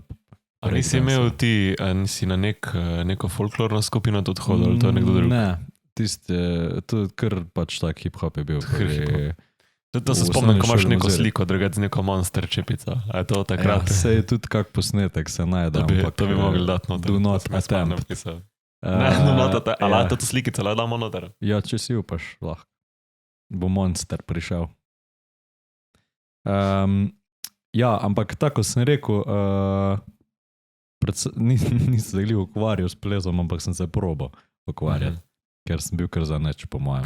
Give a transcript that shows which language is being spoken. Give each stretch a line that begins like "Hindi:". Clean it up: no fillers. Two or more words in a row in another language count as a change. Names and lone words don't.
Slovenian: A nisi imel ti, nisi na neko folklorno skupino tudi hodil, ali to je nekdo drug? Ne, to je kar pač tak hip-hop je bil. To se spomnim, ko imaš neko sliko, drugače z neko monster čepico. A je to takrat? Ja, se je tudi kak posnetek se najde. To bi mogli dati noter.
English: Do not attempt.
Slovenian: Ali to slikico, ali damo noter? Ja, če si upaš, lahko. Bo monster prišel. Ja, ampak tako sem rekel, nisem se glih ukvarjal s plezom, ampak sem se probal ukvarjati, ker sem bil kar za neč, po mojem.